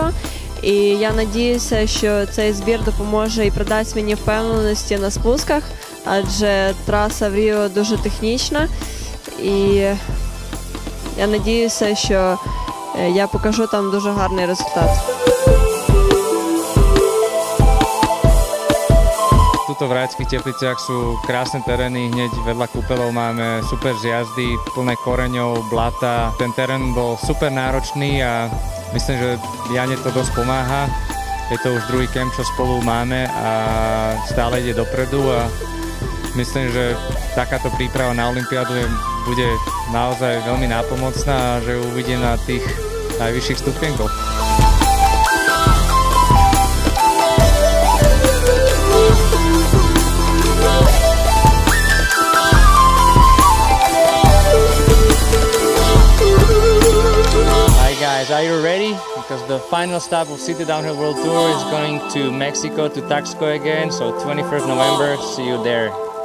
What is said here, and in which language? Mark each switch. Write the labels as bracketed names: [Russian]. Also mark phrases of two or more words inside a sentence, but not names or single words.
[Ukrainian] І я сподіваюся, що цей збір допоможе і придасть мені впевненості на спусках, адже траса в Ріо дуже технічна. І я сподіваюся, що я покажу там дуже гарний результат. [Slovak] Tuto v Rajeckých Tepliciach sú krásne terény, hneď vedľa kúpeľov máme super zjazdy, plné koreňov, blata. Ten terén bol super náročný a myslím, že Jane to dosť pomáha. Je to už druhý kemp, čo spolu máme a stále ide dopredu a myslím, že takáto príprava na olympiádu bude naozaj veľmi nápomocná a že ju uvidím na tých najvyšších stupienkoch. [English] Guys, are you ready? Because the final stop of City Downhill World Tour is going to Mexico, to Tuxco again, so 21st November, see you there.